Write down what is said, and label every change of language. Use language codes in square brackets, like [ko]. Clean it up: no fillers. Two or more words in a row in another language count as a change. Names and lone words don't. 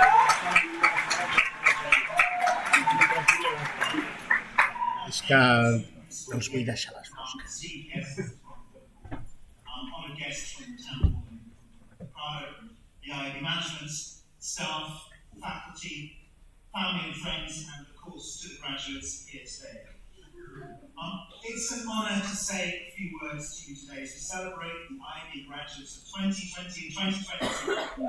[ca] És que No us vull deixar les fosques. [en] Honored guests from the temple and Prado, the IIB management, staff, faculty, family and friends, and of course to the graduates here today. It's an honour to say a few words to you today as we celebrate the IIB graduates of 2020 and 2022.